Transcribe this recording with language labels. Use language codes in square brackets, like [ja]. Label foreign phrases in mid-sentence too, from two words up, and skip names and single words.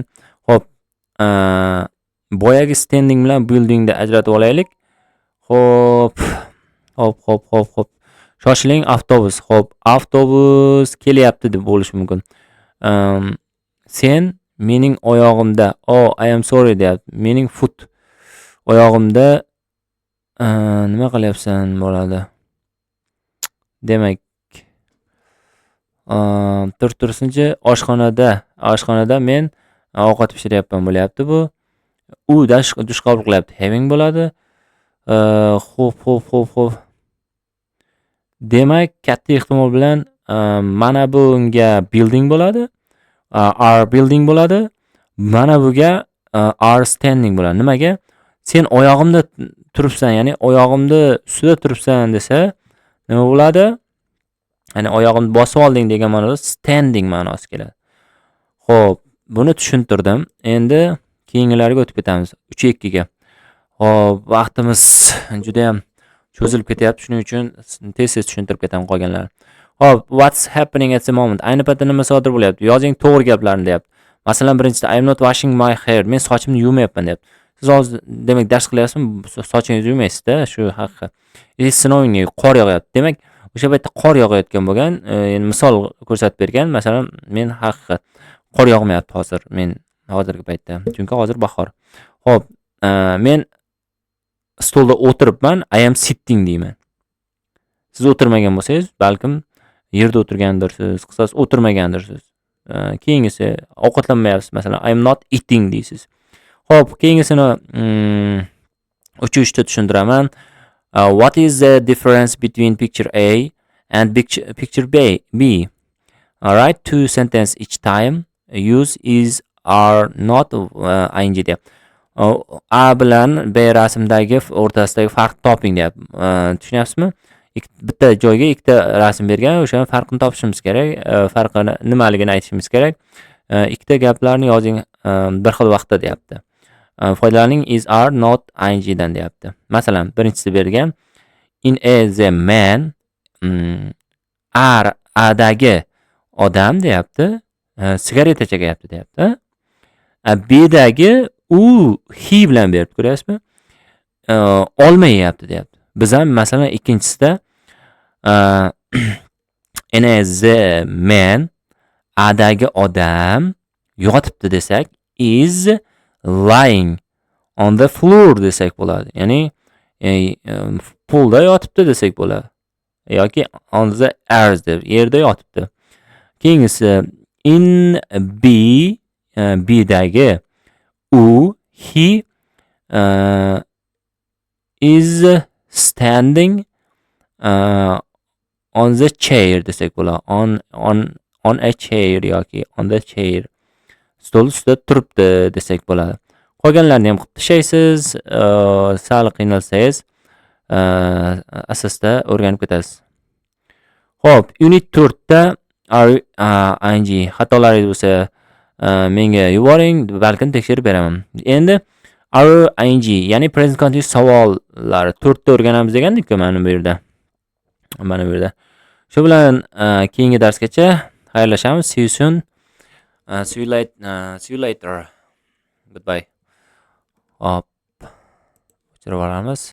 [uz] Xo'p, boyagi standing bilan buildingda ajratib olaylik. Xo'p. Shoshiling, avtobus. Xo'p, avtobus kelyapti deb bo'lishi mumkin. Sen mening oyog'imda, [en] I am sorry deyapti. [uz] Mening foot oyog'imda nima qilyapsan bo'ladi. Demak, tursinchi, oshxonada men ovqat pishiryapman bo'lyapti bu. U dush qabul qilyapti. Having bo'ladi. Xo'p. Demak, katta ehtimol bilan mana bunga building bo'ladi. [en] Are building [uz] bo'ladi. Mana bunga [en] are standing [uz] bo'ladi. Nimaga? Sen oyog'imda turibsan, ya'ni oyog'imda ustida turibsan desa, nima bo'ladi? Ya'ni oyog'imni bosib olding degan ma'noda standing ma'nosi keladi. Xo'p, buni tushuntirdim. Endi keyingilarga o'tib ketamiz. 3-2 ga. Xo'p, vaqtimiz juda ham cho'zilib ketyapti, shuning uchun tez-tez tushuntirib ketaman qolganlarni. Xo'p, [en] what's happening at the moment? [uz] Ayni paytda nima sodir bo'lyapti? Yozing to'g'ri gaplarni deyapti. Masalan, birinchisi [en] I am not washing my hair. [uz] Men sochimni yuvmayapman deyapti. Siz hozir demak dars qilyapsizmi, sochingizni yuvmaysizda, shu haqiqat. Sinovinga qor yog'yapti. Demak, o'sha paytda qor yog'ayotgan bo'lgan, endi misol ko'rsatib bergan. Masalan, men haqiqat qor yog'mayapti hozir, men hozirgi paytda. Chunki hozir bahor. Xo'p, men stolda o'tiribman, [en] I am sitting deyman. [uz] Siz o'tirmagan bo'lsangiz, balkim yerda o'tirgandirsiz, qisqasi o'tirmagandirsiz. Keyingisi ovqatlanmayapsiz, masalan, [en] I am not eating deysiz. [uz] Xo'p, keyingisini 3-3 ta tushuntiraman. [en] What is the difference between picture A and picture B? All right, two sentence each time. Use is, are, not, ing deyapti. [uz] A bilan B rasmdagi o'rtasidagi farqni toping deyapti. Tushunyapsizmi? Bitta joyga ikkita rasm bergan, o'sha farqini topishimiz kerak, farqini nimaligini aytishimiz kerak. Ikkita gaplarni yozing bir xil vaqtda deyapti. Foydalaning [en] is, are, not, ing [uz] dan deyapti. Masalan, birinchisi bergan [en] in a the man, [uz] are adagi odam deyapti, sigareta chekyapti deyapti. B dagi u he bilan berib ko'ryapsizmi? Olma yeyapti deyapti. Biz ham masalan ikkinchisida [en] in a the man [uz] adagi odam yotibdi desak, [en] is lying on the floor [uz] desak bo'ladi. Ya'ni poolda yotibdi desak bo'ladi. Yoki [en] on the earth [uz] deb yerda yotibdi. [en] Keyingisi in B, [uz] B dagi u [en] he is standing on the chair [uz] desak bo'ladi. [en] On a chair yoki on the chair. [uz] Stol ustida turibdi desak bo'ladi. Qolganlarni ham qilib tashlaysiz, sal qiynalsangiz, asosda o'rganib ketasiz. Xo'p, unit 4 da ing xatolaringiz bo'lsa, menga yuboring, balkim tekshirib beraman. Endi ing, ya'ni [en] present continuous [uz] savollari 4 ta o'rganamiz degandik-ku mana bu yerda. Mana bu yerda. Shu bilan keyingi darsgacha xayrlashamiz. [en] See you soon. See you later. Goodbye. [uz] Hop. O'chirib olamiz.